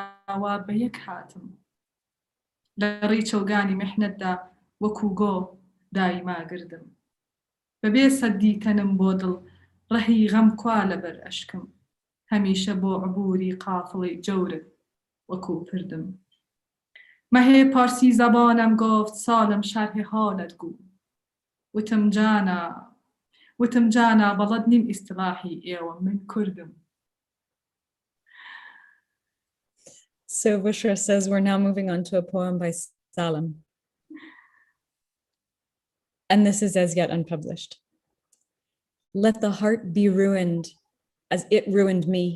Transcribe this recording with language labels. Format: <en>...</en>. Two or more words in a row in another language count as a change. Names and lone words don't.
<ckb>وا بە یەک هاتم لە ڕێی چەوگانی میحنەتدا وەکوو گۆ دایما گردم بەبێ سەدی تەنم بۆ دڵ ڕەهی غەم کوا لەبەر ئەشکم هەمیشە بۆ عبوری قافڵەی جەورت وەکوو پردم مەهێ پارسی زەبانم گفت ساڵم شەرحی حالت گو وتم جانا بەڵەد نیم ئیستلاحی ئێوە من کوردم.</ckb> <en>So Bushra says we're now moving on to a poem by Salam. And this is as yet unpublished. Let the heart be ruined as it ruined me.</en>